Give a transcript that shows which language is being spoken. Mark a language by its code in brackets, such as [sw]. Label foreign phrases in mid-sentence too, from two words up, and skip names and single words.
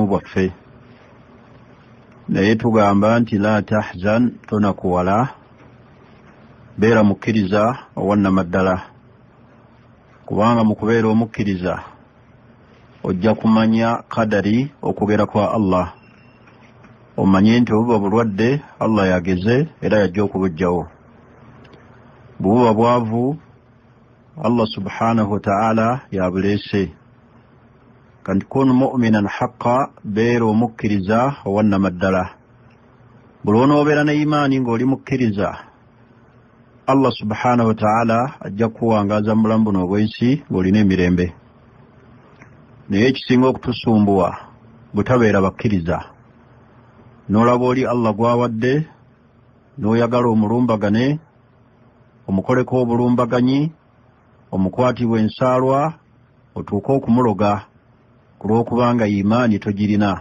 [lg] bwaffe, naye tugamba nti [ar] لا تحزن [lg] tonakuwala beera mukkiriza owannamaddala, kubanga mu kubeera omukkiriza ojja kumanya kadari okugera kwa Allah, omanye nti obuba bulwadde Allah yageze era yajja okubujjawo, bububa bwavu Allah [ar] سبحانه وتعالى [lg] yabuleese. [ar] كنت كن مؤمنا حقا, [lg] beera omukkiriza owannamaddala. Buli onoobeera ne imaani ng'oli mukkiriza, Allah [ar] سبحانه وتعالى [lg] ajja kuwangaza mu bulamu buno obwensi ng'olina emirembe. Naye ekisinga okutusumbuwa butabeera bakkiriza, n'olaba oli Allah gwawadde n'oyagala omulumbagane, omukoleko obulumbaganyi, omukwatibwa ensaalwa, otuuke okumuloga ku lw'okubanga imaani togirina.